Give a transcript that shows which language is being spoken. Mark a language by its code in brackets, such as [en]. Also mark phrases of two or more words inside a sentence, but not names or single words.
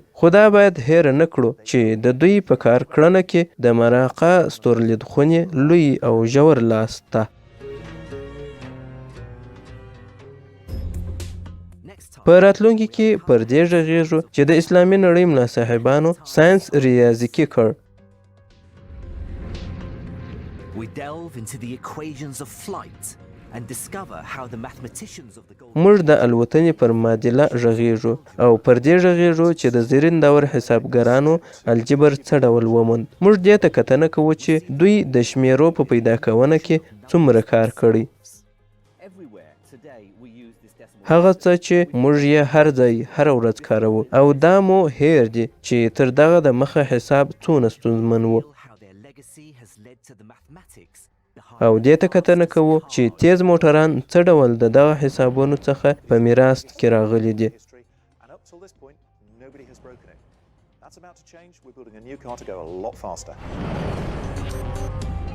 [ps] خو دا باید هېره نه کړو چې د دوی په کار کړنه کې د مراقه ستورلیدخونې لوی او ژور لاس ته. په راتلونکي کې پر دې غږیږو چې د اسلامي نړۍ ملا صاحبانو ساینس ریاضیکي کړ. [en] We delve into the equations of flight and discover how the mathematicians of the [ps] موږ د الوتنې پر معادله غږیږو او پر دې غږیږو چې د زرین دور حسابګرانو الجبر څه ډول وموند. موږ دې ته کتنه کوو چې دوی د شمیرو په پیدا کونه کې څومره کار کړی. هغه څه چې موږ یې هر ځای هر ورځ کاروو او دا مو هیر دي چې تر دغه د مخه حساب څونه ستونزمن و. او دې ته کتنه کوو چې تیز موټران څه ډول د دغه حسابونو څخه په میراث کې راغلي دي. [en] That's about to change. We're building a new car to go a lot faster.